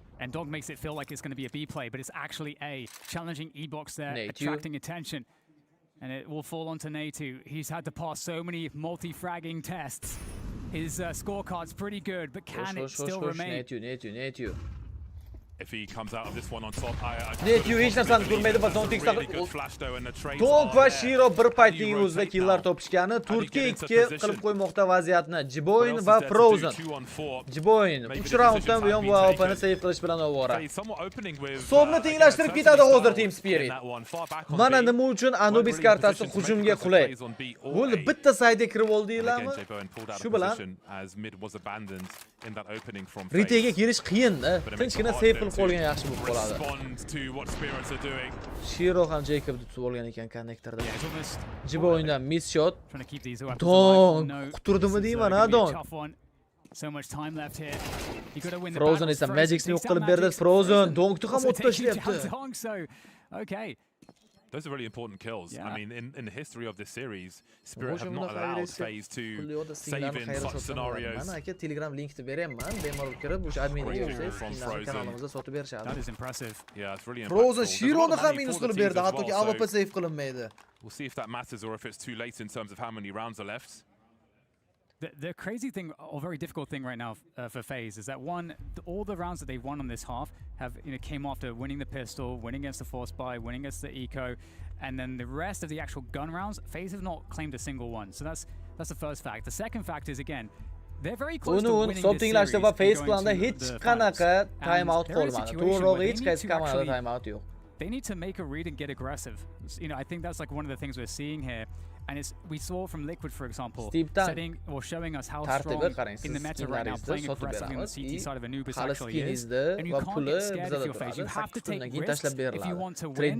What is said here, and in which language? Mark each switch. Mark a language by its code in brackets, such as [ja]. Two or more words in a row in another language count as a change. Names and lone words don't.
[en] And Donk makes it feel like it's going to be a B play, but it's actually A. Challenging E-Box there, attracting attention. And it will fall onto Natu. He's had to pass so many multi-fragging tests. His scorecard's pretty good, but can it still remain? Natu. If he comes out of this one on top, [uz] Natu hech narsani ko'rmaydi va Zontix Donk va Shiro bir paytning o'zida killar topishgani 4-2 qilib qo'ymoqda vaziyatni. Jiboin va Frozen. Jiboin 3 raunddan buyon bu AWP'ni save qilish bilan ovora. Hisobni tenglashtirib ketadi hozir Team Spirit. Mana nima uchun Anubis kartasi hujumga qulay. Bo'ldi, bitta saytga kirib oldinglarmi? Shu bilan Ritega kelish qiyin-da. Tinchgina save qilib qolgan yaxshi bo'lib qoladi. Shiro ham Jacobni tutib olgan ekan konnektorda. Jiboindan miss shot. Donk quturdimi deyman, ha Donk. [en] So much time left here. You got to win the [uz] Frozen esa Magic'ni yo'q qilib berdi. Frozen Donkni ham o'tib tashlayapti. [en] Okay. Those are really important kills. Yeah. I mean, in the history of this series, Spirit have not allowed FaZe to save in such scenarios. [uz] Mana aka Telegram linkni beraman, bemalol kirib o'sha adminga yozsangiz, kanalimizda sotib berishadi. [en] That is impressive. Yeah, it's really impressive. [uz] Frozen Shironi ham minus qilib berdi, hattoki AWP save qilinmaydi. [en] We'll see if that matters or if it's too late in terms of how many rounds are left. The crazy thing, or very difficult thing right now for FaZe is that all the rounds that they've won on this half have came after winning the pistol, winning against the force buy, winning against the eco, and then the rest of the actual gun rounds, FaZe have not claimed a single one. So that's the first fact. The second fact is again, they're very close to winning this series. [uz] Va FaZe planda hech qanaqa [en] time out [uz] qolmadi. To'g'rirog'i hech qaysi kamanada [en] time out [uz] yo'q. [en] They need to make a read and get aggressive. I think that's like one of the things we're seeing here. And we saw from Liquid, for example, setting or showing us how strong in the meta right now, playing aggressively on the CT side of Anubis actually is. And you can't get scared of your FaZe. You have to take risks if you want to win.